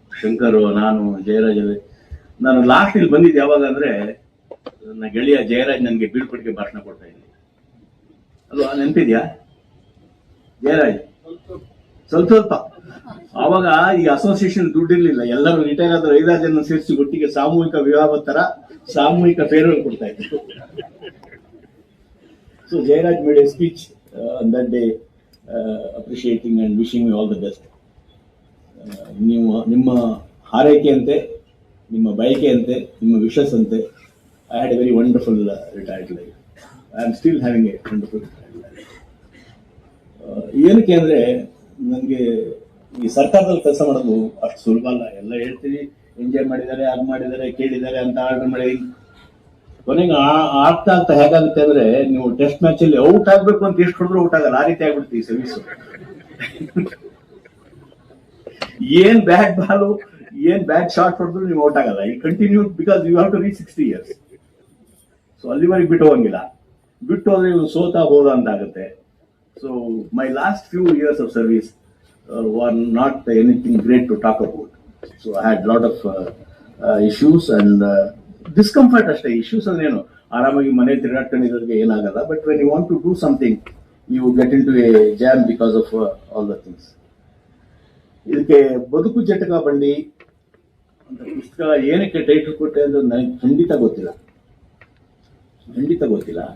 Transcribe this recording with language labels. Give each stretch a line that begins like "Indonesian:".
Kannada: ಶಂಕರ್, ನಾನು, ಜಯರಾಜ್. ನಾನು ಲಾಸ್ಟ್ ಇಲ್ಲಿ ಬಂದಿದ್ದು ಯಾವಾಗ ಅಂದ್ರೆ, ನನ್ನ ಗೆಳೆಯ ಜಯರಾಜ್ ನನಗೆ ಬೀಳ್ಕೊಟ್ಟಿಗೆ ಭಾಷಣ ಕೊಡ್ತಾ ಇದ್ದೀನಿ. ಅಲ್ವಾ, ನೆನಪಿದ್ಯಾ ಜಯರಾಜ್? ಸ್ವಲ್ಪ ಆವಾಗ ಈ ಅಸೋಸಿಯೇಷನ್ ದುಡ್ಡಿರ್ಲಿಲ್ಲ. ಎಲ್ಲರೂ ರಿಟೈರ್ ಆದ್ರೆ 5-6 ಜನ ಸೇರಿಸಿ ಒಟ್ಟಿಗೆ ಸಾಮೂಹಿಕ ವಿವಾಹ ತರ ಸಾಮೂಹಿಕ ಫೇರ್ವೆಲ್ ಕೊಡ್ತಾ ಇದ್ರು.
English: So Jairaj made a speech on that day, appreciating and wishing me all the best.
Kannada: ನಿಮ್ಮ ಹಾರೈಕೆಯಂತೆ, ನಿಮ್ಮ ಬಯಕೆಯಂತೆ, ನಿಮ್ಮ ವಿಶಸ್ ಅಂತೆ,
English: I had a very wonderful retired life. I am still having a wonderful retired life.
Kannada: ಏನಕ್ಕೆ ಅಂದ್ರೆ, ನನಗೆ ಈ ಸರ್ಕಾರದಲ್ಲಿ ಕೆಲಸ ಮಾಡೋದು ಅಷ್ಟು ಸುಲಭ ಅಲ್ಲ. ಎಲ್ಲ ಹೇಳ್ತೀವಿ, ಎಂಜಾಯ್ ಮಾಡಿದ್ದಾರೆ, ಅದು ಮಾಡಿದ್ದಾರೆ, ಕೇಳಿದ್ದಾರೆ ಅಂತ ಆರ್ಡರ್ ಮಾಡಿ, ಕೊನೆಗೆ ಆಗ್ತಾ ಹೇಗಾಗುತ್ತೆ ಅಂದ್ರೆ, ನೀವು ಟೆಸ್ಟ್ ಮ್ಯಾಚ್ ಅಲ್ಲಿ ಔಟ್ ಆಗ್ಬೇಕು ಅಂತ ಎಷ್ಟು ಹೊಡೆದ್ರು ಔಟ್ ಆಗಲ್ಲ. ಆ ರೀತಿ ಆಗ್ಬಿಡುತ್ತೆ ಈ ಸರ್ವಿಸ್. ಏನ್ ಬ್ಯಾಟ್ ಬಾಲು, ಏನ್ ಬ್ಯಾಟ್ ಶಾಟ್ ಹೊಡೆದ್ರು ನೀವು ಔಟ್ ಆಗಲ್ಲ. ಈ continue
English: Because you have to reach 60 years.
Kannada: So ಅಲ್ಲಿವರೆಗೆ ಬಿಟ್ಟು ಹೋಗಂಗಿಲ್ಲ. ಬಿಟ್ಟು ಹೋದ್ರೆ ಇವ್ನು ಸೋತಾ ಹೋದ ಅಂತ ಆಗುತ್ತೆ.
English: So my last few years of service were not anything great to talk about. So I had lot of issues and discomfort ಅಷ್ಟೇ.
Kannada: ಇಶ್ಯೂಸ್ ಅಂದ್ರೆ ಏನು, ಆರಾಮಾಗಿ ಮನೆ ತಿರುಗಾಡ್ಕೊಂಡಿರೋರಿಗೆ ಏನಾಗಲ್ಲ.
English: But when you want to do something, you get into a jam because of all the things.
Kannada: ಇದಕ್ಕೆ ಬದುಕು ಜಟಕ ಬಂಡಿ ಅಂತ ಪುಸ್ತಕ ಏನಕ್ಕೆ ಟೈಟಲ್ ಕೊಟ್ಟೆ ಅಂದ್ರೆ ನನಗೆ ಖಂಡಿತ ಗೊತ್ತಿಲ್ಲ. ಖಂಡಿತ ಗೊತ್ತಿಲ್ಲ.